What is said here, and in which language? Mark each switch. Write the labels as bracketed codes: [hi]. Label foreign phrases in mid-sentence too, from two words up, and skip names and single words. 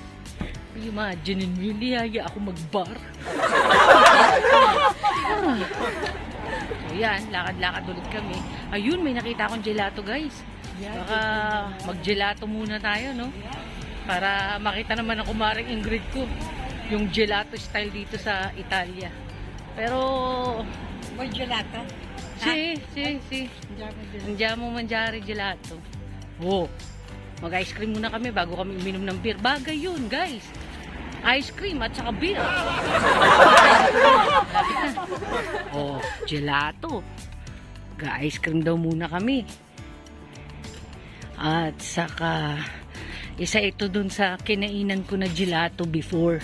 [tl] Imagine mo, niyaya ako mag-bar. So yan, lakad-lakad ulit kami. Ayun, may nakita akong gelato, guys. Baka mag-gelato muna tayo, no? Para makita naman ang kumaring Ingrid ko. Yung gelato style dito sa Italia. Pero... May gelato? Si. [it] Andiamo mangiare gelato. [tl] Wow. Mag- [en] ice cream [tl] muna kami bago kami uminom ng beer. Bagay yun, guys. [en] Ice cream [tl] at saka beer. Lapit na. Oh, gelato. Ga- [en] ice cream [tl] daw muna kami. At saka isa ito dun sa kinainan ko na gelato before.